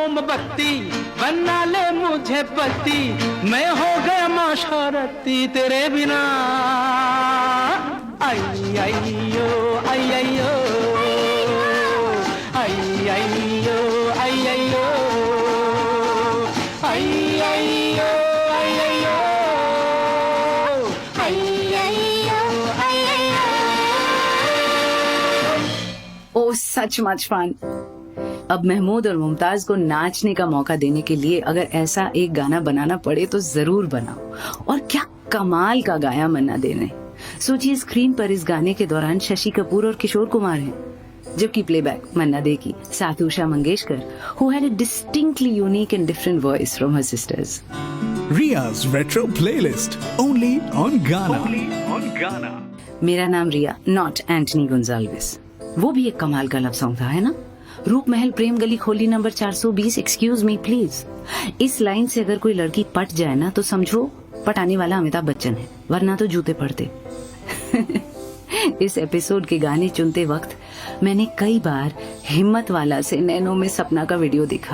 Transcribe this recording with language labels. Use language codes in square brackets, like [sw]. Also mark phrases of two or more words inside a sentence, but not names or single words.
[hi] पत्ती बना ले मुझे पति, मैं हो गया माशरती तेरे बिना। आई आई यो आई आई यो आई आई यो आई आई यो आई आई यो आई आई यो आई आई यो आई आई यो। ओ सच मच फन। अब महमूद और मुमताज को नाचने का मौका देने के लिए अगर ऐसा एक गाना बनाना पड़े तो जरूर बनाओ। और क्या कमाल का गाया मन्ना दे ने। सोचिए स्क्रीन पर इस गाने के दौरान शशि कपूर और किशोर कुमार हैं, जबकि प्लेबैक मन्ना दे की साथ उषा मंगेशकर, [en] who had a distinctly unique and different voice from her sisters. Ria's Retro Playlist, only on Ghana. [hi] मेरा नाम रिया, नॉट एंटनी गोंजाल्विस। वो भी एक कमाल का [en] love song [hi] था, है ना? रूप महल प्रेम गली खोली नंबर 420, [en] excuse me please. [hi] इस लाइन से अगर कोई लड़की पट जाए ना तो समझो पटाने वाला अमिताभ बच्चन है, वरना तो जूते पड़ते। इस एपिसोड के गाने चुनते वक्त मैंने कई बार हिम्मत वाला से नैनो में सपना का वीडियो देखा।